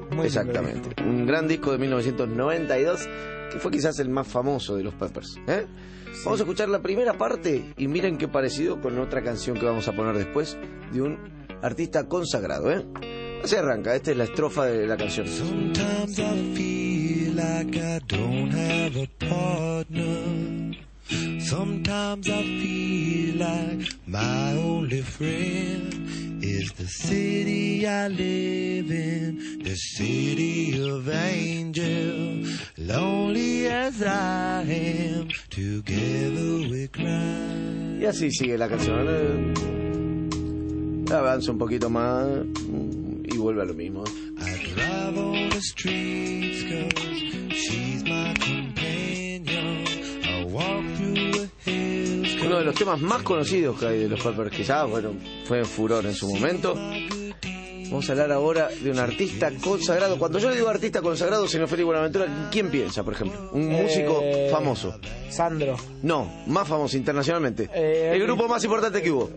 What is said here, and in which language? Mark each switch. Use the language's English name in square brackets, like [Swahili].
[Spanish] Exactamente. Bien. Un gran disco de 1992, que fue quizás el más famoso de los Peppers, ¿eh? Sí. Vamos a escuchar la primera parte y miren qué parecido con otra canción que vamos a poner después de un artista consagrado, ¿eh? Así arranca, esta es la estrofa de la canción. [English] Sometimes I feel like I don't have a partner. Sometimes I feel like my only friend is the city I live in, the city of angels. Lonely as I am, together we cry. [Spanish] Y así sigue la canción. Avanza un poquito más y vuelve a lo mismo. [English] I drive on the streets 'cause she's my companion. I walk through the hills. [Spanish] Uno de los temas más conocidos que hay de los Peppers, quizás, bueno, fue en furor en su momento. Vamos a hablar ahora de un artista consagrado. Cuando yo le digo artista consagrado, señor Félix Buenaventura, ¿quién piensa, por ejemplo? Un músico famoso. Sandro. No, más famoso internacionalmente. ¿El grupo más importante que hubo?